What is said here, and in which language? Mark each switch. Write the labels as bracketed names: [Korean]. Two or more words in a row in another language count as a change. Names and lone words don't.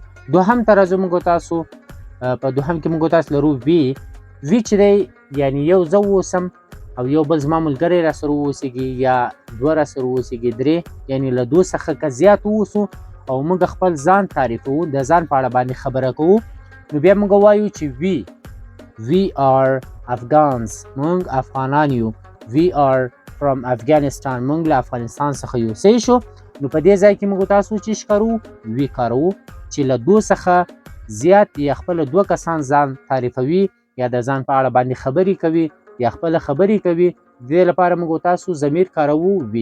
[Pashto] دوهم ته راځو موږ تاسو په دوهم کې موږ تاسو لرو وی. وی چې دی یعنی یو زه اوسم او یو بل زما ملګری را سره واوسېږي یا دوه را سره واوسېږي، درې یعنی له دوه څخه که زیات واوسو او موږ خپل ځان تعریفوو، د ځان په اړه باندې خبره کوو، نو بیا موږ وایو چې وی. [English] We are Afghans، [Pashto] مونږ افغانان یو. [English] We are from Afghanistan، [Pashto] مونږ له افغانستان څخه یو، صحیح شو. نو په دې ځای کې موږ تاسو چې کارو وی کاروو چې له دوه څخه زیات یا خپل دوه کسان ځان تعریفوي یا د ځان په اړه باندې خبرې کوي یا خپل خبرې کوي، د دې لپاره موږ تاسو ضمیر کاروو وی.